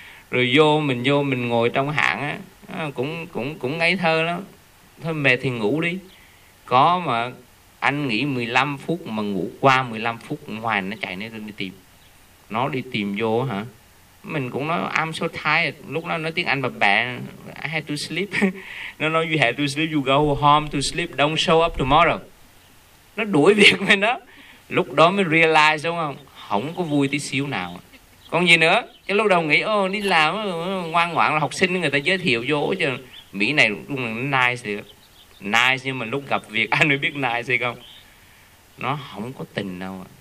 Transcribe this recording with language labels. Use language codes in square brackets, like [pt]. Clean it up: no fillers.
[vi] Rồi vô mình ngồi trong hãng á, cũng ngây thơ lắm. Thôi mệt thì ngủ đi. Có mà anh nghỉ 15 phút mà ngủ qua 15 phút ngoài nó chạy lên đi tìm. Nó đi tìm vô hả? Mình cũng nói [en] I'm so tired. [vi] Lúc đó nói tiếng Anh bập bẹ. [en] I had to sleep. [vi] Nó nói [en] you had to sleep, you go home to sleep, don't show up tomorrow. [vi] Nó đuổi việc mình đó. Lúc đó mới realize đúng không? Không có vui tí xíu nào. Còn gì nữa? Cái lúc đầu nghĩ ô đi làm ngoan ngoãn là học sinh, người ta giới thiệu vô chứ Mỹ này cũng nice vậy. Nice nhưng mà lúc gặp việc anh mới biết nice hay không. Nó không có tình đâu.